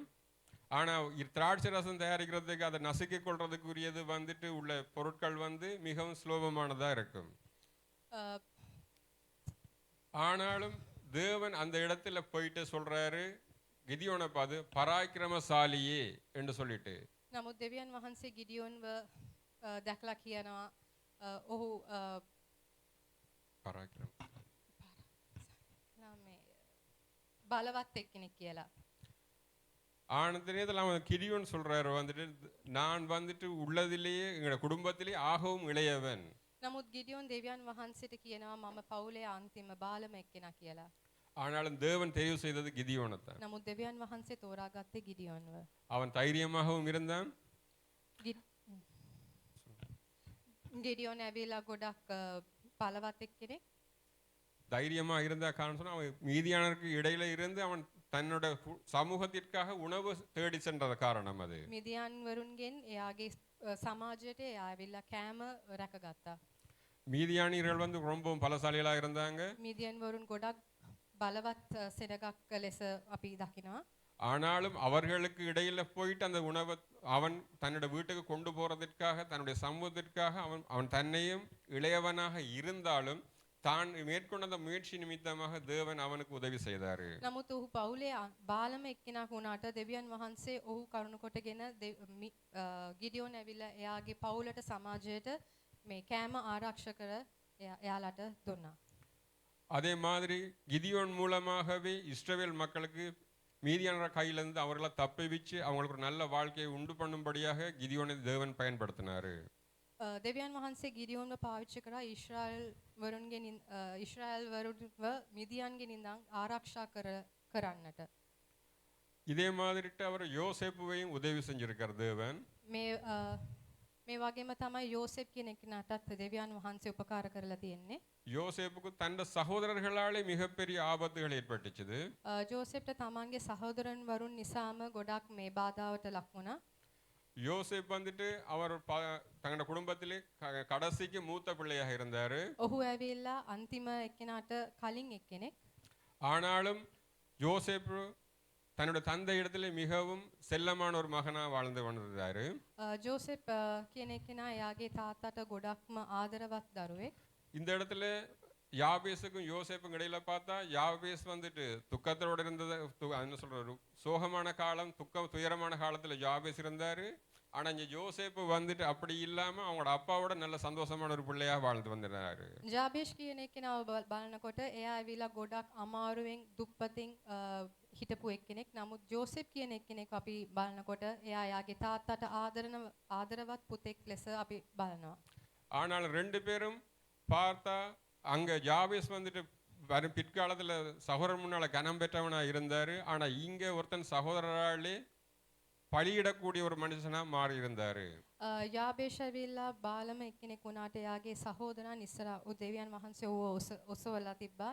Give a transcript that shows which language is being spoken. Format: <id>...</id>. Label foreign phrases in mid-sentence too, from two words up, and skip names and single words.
<ta>ஆனா திராட்சை ரசம் தயாரிக்கிறதுக்கு அதை நசுக்கிக் கொள்றதுக்குரியது வந்துட்டு உள்ள பொருட்கள் வந்து மிகவும் சுலபமானதா இருக்கும். ஆனாலும் தேவன் அந்த இடத்துல போயிட்டு சொல்றாரு கிதியோனை பார்த்து பராக்கிரமசாலியே என்று சொல்லிட்டு.</ta> <si>නමුත් දෙවියන් වහන්සේ ගිඩියෝන්ව දැකලා කියනවා ඔහු</si> <ta>பராக்கிரம்</ta> <si>බලවත් එක්කෙනෙක් කියලා.</si> <ta>ஆனந்தத்தில் அவன் கிதியோன் சொல்றாரு வந்துட்டு நான் வந்துட்டு உள்ளதிலேயே எங்களோட குடும்பத்திலே ஆகவும் இளையவன்.</ta> <si>නමුත් ගිඩියෝන් දෙවියන් වහන්සේට කියනවා මම පවුලේ අන්තිම බාලම එක්කෙනා කියලා.</si> <ta>ஆனாலும் தேவன் தெரிவு செய்தது கிதியோனை தான்.</ta> <si>නමුත් දෙවියන් වහන්සේ තෝරාගත්තේ ගිඩියෝන්ව.</si> <ta>அவன் தைரியமாகவும் இருந்தான்.</ta> <si>ගිඩියෝන් ඇවිල්ලා ගොඩක් බලවත් එක්කෙනෙක්.</si> <ta>தைரியமா இருந்தா காரணம் சொன்னா அவன் மீதியானருக்கு இடையில இருந்து அவன் தன்னோட சமூகத்திற்காக உணவு தேடி சென்றது காரணம் அது.</ta> <si>මිදියන් වරුන්ගෙන් එයාගේ සමාජයට එයා ඇවිල්ලා කෑම රැකගත්තා.</si> <ta>மீதியானியர்கள் வந்து ரொம்பவும் பலசாலிகளா இருந்தாங்க.</ta> <si>මිදියන් වරුන් ගොඩක් බලවත් සෙනගක් ලෙස අපි දකිනවා.</si> <ta>ஆனாலும் அவர்களுக்கு இடையில போயிட்டு அந்த உணவை அவன் தன்னோட வீட்டுக்கு கொண்டு போறதற்காக தன்னுடைய சமூகத்திற்காக அவன் தன்னையும் இளையவனாக இருந்தாலும் தான் மேற்கொண்ட அந்த முயற்சி நிமித்தமாக தேவன் அவனுக்கு உதவி செய்தாரு.</ta> <si>නමුත් ඔහු පවුලේ බාලම එක්කෙනෙක් වුණාට දෙවියන් වහන්සේ ඔහු කරුණ කොටගෙන ගිඩියෝන් ඇවිල්ලා එයාගේ පවුලට සමාජයට මේ කෑම ආරක්ෂකර එයාලට දුන්නා.</si> <ta>அதே மாதிரி கிதியோன் மூலமாகவே இஸ்ரவேல் மக்களுக்கு மீதியான கையிலிருந்து அவர்களை தப்பி வச்சு அவங்களுக்கு ஒரு நல்ல வாழ்க்கையை உண்டு பண்ணும்படியாக கிதியோனை தேவன் பயன்படுத்தினாரு.</ta> <si>දෙවියන් වහන්සේ ගිඩියෝන්ව පාවිච්චි කරා ඊශ්‍රායල් වරුන්ව මිදියන්ගෙන් ඉඳන් ආරක්ෂා කරන්නට.</si> <ta>இதே மாதிரிட்டு அவர் யோசேப்புவையும் உதவி செஞ்சிருக்கார் தேவன்.</ta> <si>මේ වගේම තමයි යෝසෙප් කියන කෙනාටත් දෙවියන් වහන්සේ උපකාර කරලා තියෙන්නේ.</si> <ta>யோசேப்புக்கு தன் சகோதரர்களாலே மிகப்பெரிய ஆபத்துகள் ஏற்பட்டுச்சு.</ta> <si>ජෝසෙප්ට තමන්ගේ සහෝදරන් වරුන් නිසාම ගොඩක් මේ බාධාවට ලක් වුණා.</si> <ta>யோசேப் வந்துட்டு அவர் தங்களோட குடும்பத்திலே கடைசிக்கு மூத்த பிள்ளையாக இருந்தாரு.</ta> <si>ඔහු ඇවිල්ලා අන්තිම එක්කෙනාට කලින් එක්කෙනෙක්.</si> <ta>ஆனாலும் யோசேப் தன்னுடைய தந்தை இடத்துல மிகவும் செல்லமான ஒரு மகனா வாழ்ந்து கொண்டிருந்தாரு.</ta> <si>ජෝසෙප් කියන එක්කෙනා එයාගේ තාත්තට ගොඩක්ම ආදරවත් දරුවෙක්.</si> <ta>இந்த இடத்துல யாபேசுக்கும் யோசேப்புக்கும் இடையில பார்த்தா யாபேஸ் வந்துட்டு துக்கத்தோட இருந்தது. என்ன சொல்றாரு, சோகமான காலம், துயரமான காலத்துல யாபேஸ் இருந்தாரு. ஆனா இங்க யோசேப்பு வந்துட்டு அப்படி இல்லாம அவங்களோட அப்பாவோட நல்ல சந்தோஷமான ஒரு பிள்ளையா வாழ்ந்து வந்திருந்தாரு.</ta> <si>ජාබේෂ් කියන එක්කෙනාව බලනකොට එයා ඇවිල්ලා ගොඩක් අමාරුවෙන් දුප්පතින් හිටපු එක්කෙනෙක්. නමුත් ජෝසෙප් කියන එක්කෙනෙක් අපි බලනකොට එයා යාගේ තාත්තට ආදරවත් පුතෙක් ලෙස අපි බලනවා.</si> <ta>ஆனால் ரெண்டு பேரும் பார்த்தா அங்க யாபேஸ் வந்துட்டு வரும் பிற்காலத்துல சகோதரன் முன்னால கனம் பெற்றவனா இருந்தாரு. ஆனா இங்க ஒருத்தன் சகோதரராலே பலியிடக்கூடிய ஒரு மனுஷனா மாறி இருந்தாரு.</ta> <si>යාබේෂ් ඇවිල්ලා බාලම එක්කෙනෙක් වුණාට එයාගේ සහෝදරන් ඉස්සර දෙවියන් වහන්සේ ඔසවලා තිබ්බා.</si>